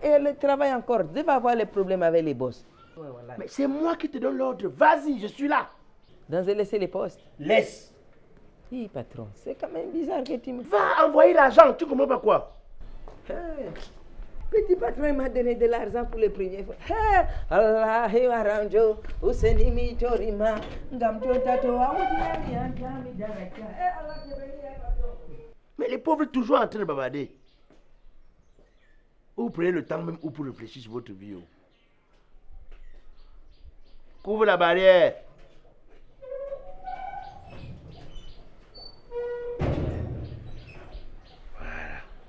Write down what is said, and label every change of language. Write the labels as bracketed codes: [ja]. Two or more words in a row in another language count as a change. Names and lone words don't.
[fr] Et elle travaille encore. Je vais avoir les problèmes avec les boss. Ouais, voilà. Mais c'est moi qui te donne l'ordre. Vas-y, je suis là. Donc j'ai laissé les postes. Laisse. Oui, patron, c'est quand même bizarre que tu me... Va envoyer l'argent, tu comprends pas quoi? Hey. Petit patron il m'a donné de l'argent pour les premières fois. Hey. [ff] Allah waranjo, useni mi chorima, ngamcho tato awuti yami daraka. [fr] Allah te bénisse, patron. Mais les pauvres toujours en train de bavarder. Vous prenez le temps même ou pour réfléchir sur votre vie. Couvre la barrière. Voilà.